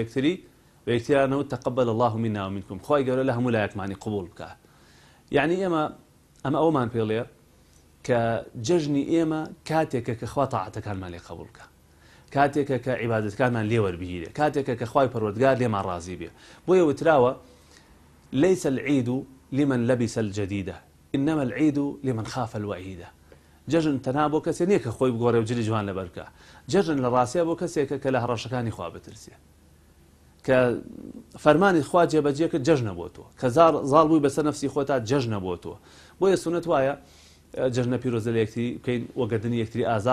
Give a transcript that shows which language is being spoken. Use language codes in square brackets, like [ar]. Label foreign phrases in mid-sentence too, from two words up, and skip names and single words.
[ckb] یەکتری بە یەکتریانەوە [ar] تەقەبەل الله منا ومنکم [ckb] خۆی گەورە لە هەموو لایەکمانی قبول بکات یعنی ئێمە ئەومان پێڵێ کە جەژنی ئێمە کاتێکە کە خوا تاعەتەکانمان لێ قبول بکات کاتێکە کە عیبادەتەکانمان لێ وەربگیرێ کاتێکە کە خوای پەروەردگار لێمان ڕازی بێ بۆیە وتراوە [ar] ليس العيد لمن لبس الجديدة إنما العيد لمن خاف الوعيدة [ckb] جەژن تەنها بۆ کەسێ نییە کە خۆی بگۆڕێ و جلی جوان لەبەر بکە جەژن لە ڕاستیە بۆ کەسێکە کە لە هەڕەشەکانی خوا بترسێ کە فەرمانی خوا جێبەجێ کرد جەژنە بۆ تۆ کە زاڵ بووی بەسەر نەفسی خۆتا جەژنە بۆ تۆ بۆیە سونەت وایە جەژنە پیرۆزە لە یەکتری بکەین وەگەردنی یەکتری ئازا